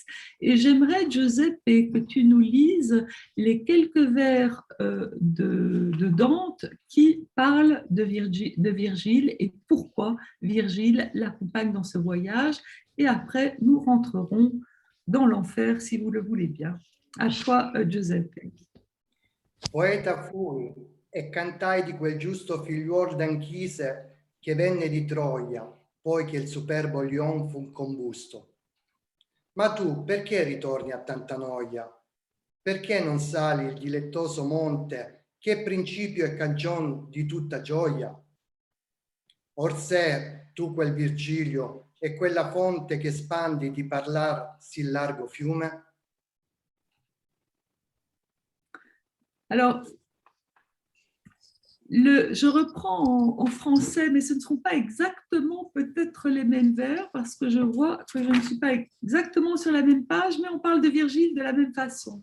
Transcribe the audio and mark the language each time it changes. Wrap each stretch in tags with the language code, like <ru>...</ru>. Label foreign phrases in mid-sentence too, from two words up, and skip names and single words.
<fr>Et j'aimerais, Giuseppe, que tu nous lises les quelques vers de Dante qui parlent de Virgile et pourquoi Virgile l'accompagne dans ce voyage. Et après, nous rentrerons dans l'enfer, si vous le voulez bien. À toi, Giuseppe.</fr> <it>Poeta fui e cantai di quel giusto figliuol d'Anchise che venne di Troia, poi che il superbo Lion fu combusto. Ma tu perché ritorni a tanta noia? Perché non sali il dilettoso monte che è principio e cagion di tutta gioia? Orsè tu quel Virgilio e quella fonte che spandi di parlar sì largo fiume?</it> <fr>Alors, je reprends en français, mais ce ne seront pas exactement peut-être les mêmes vers, parce que je vois que je ne suis pas exactement sur la même page, mais on parle de Virgile de la même façon.</fr>